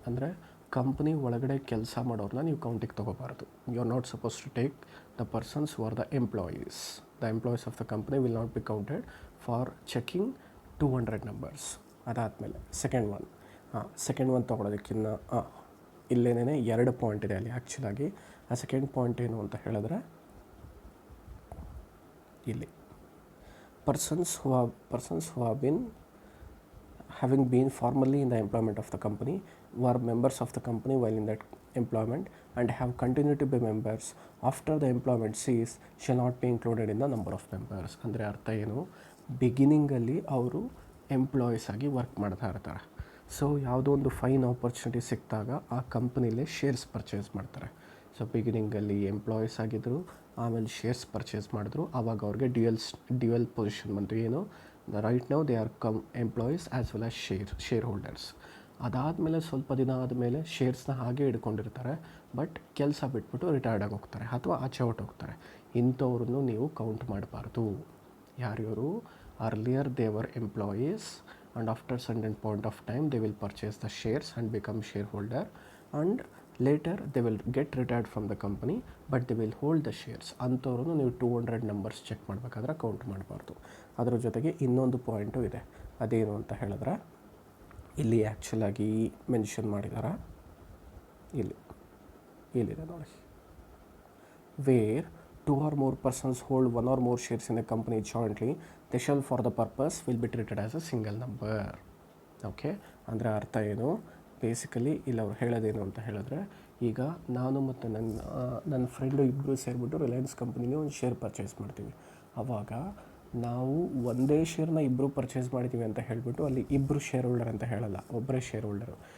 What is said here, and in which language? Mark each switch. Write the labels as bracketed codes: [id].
[kn] ಅಂದರೆ ಕಂಪ್ನಿ ಒಳಗಡೆ ಕೆಲಸ ಮಾಡೋರನ್ನ ನೀವು ಕೌಂಟಿಗೆ ತೊಗೋಬಾರ್ದು. [en] You are not suppose to take the persons who are the employees. The employees of the company will not be counted for checking 200 numbers. [kn] ಅದಾದಮೇಲೆ second one ತೊಗೊಳೋದಕ್ಕಿಂತ ಇಲ್ಲೇನೇ 2 point ಇದೆ ಅಲ್ಲಿ ಆ್ಯಕ್ಚುಲಾಗಿ. ಆ second point ಏನು ಅಂತ ಹೇಳಿದ್ರೆ, ಇಲ್ಲಿ [en] persons who have been having been formerly in the employment of the company, who are members of the company while in that employment and have continued to be members after the employment cease shall not be included in the number of members. [kn] ಅಂದರೆ ಅರ್ಥ ಏನು? ಬಿಗಿನಿಂಗಲ್ಲಿ ಅವರು employees ಆಗಿ work ಮಾಡ್ತಾ ಇರ್ತಾರೆ. So ಯಾವುದೋ ಒಂದು fine opportunity ಸಿಕ್ಕಿದಾಗ ಆ ಕಂಪ್ನಿಲೇ ಶೇರ್ಸ್ ಪರ್ಚೇಸ್ ಮಾಡ್ತಾರೆ. ಸೊ ಬಿಗಿನಿಂಗಲ್ಲಿ ಎಂಪ್ಲಾಯೀಸ್ ಆಗಿದ್ದರು, ಆಮೇಲೆ ಶೇರ್ಸ್ ಪರ್ಚೇಸ್ ಮಾಡಿದ್ರು. ಆವಾಗ ಅವ್ರಿಗೆ ಡ್ಯುಯಲ್ ಪೊಸಿಷನ್ ಬಂತು. ಏನು? [en] Right now they are employees as well as shareholders. [kn] ಅದಾದಮೇಲೆ ಸ್ವಲ್ಪ ದಿನ ಆದಮೇಲೆ ಶೇರ್ಸ್ನ ಹಾಗೆ ಇಟ್ಕೊಂಡಿರ್ತಾರೆ, ಬಟ್ ಕೆಲಸ ಬಿಟ್ಬಿಟ್ಟು ರಿಟೈರ್ಡ್ ಆಗಿ ಹೋಗ್ತಾರೆ ಅಥವಾ ಆಚೆ ಹೊರಟೋಗ್ತಾರೆ. ಇಂಥವ್ರನ್ನು ನೀವು ಕೌಂಟ್ ಮಾಡಬಾರ್ದು. ಯಾರ್ಯಾರು? [en] Earlier they were employees and after certain point of time they will purchase the shares and become shareholder, and later they will get retired from the company but they will hold the shares. [kn] ಅಂಥವ್ರನ್ನು ನೀವು 200 numbers check ಮಾಡಬೇಕಾದ್ರೆ count ಮಾಡಬಾರ್ದು. ಅದರ ಜೊತೆಗೆ ಇನ್ನೊಂದು point ಇದೆ. ಅದೇನು ಅಂತ ಹೇಳಿದ್ರೆ, ಇಲ್ಲಿ ಆ್ಯಕ್ಚುಲಾಗಿ ಮೆನ್ಷನ್ ಮಾಡಿದಾರ, ಇಲ್ಲಿದೆ ನೋಡಿ. [en] Where 2 or more persons hold 1 or more shares in the company jointly, they shall for the purpose will be treated as a single number. [kn] Okay, ಅಂದರೆ ಅರ್ಥ ಏನು? ಬೇಸಿಕಲಿ ಇಲ್ಲಿ ಅವ್ರು ಹೇಳೋದೇನು ಅಂತ ಹೇಳಿದ್ರೆ, ಈಗ ನಾನು ಮತ್ತು ನನ್ನ ಫ್ರೆಂಡು ಇಬ್ಬರು ಸೇರಿಬಿಟ್ಟು ರಿಲಯನ್ಸ್ ಕಂಪ್ನಿಗೆ ಒಂದು ಶೇರ್ ಪರ್ಚೇಸ್ ಮಾಡ್ತೀವಿ. ಆವಾಗ ನಾವು ಒಂದೇ ಶೇರ್ನ ಇಬ್ಬರು ಪರ್ಚೇಸ್ ಮಾಡಿದ್ದೀವಿ ಅಂತ ಹೇಳಿಬಿಟ್ಟು ಅಲ್ಲಿ ಇಬ್ಬರು ಶೇರ್ ಹೋಲ್ಡರ್ ಅಂತ ಹೇಳಲ್ಲ, ಒಬ್ಬರೇ ಶೇರ್ ಹೋಲ್ಡರು.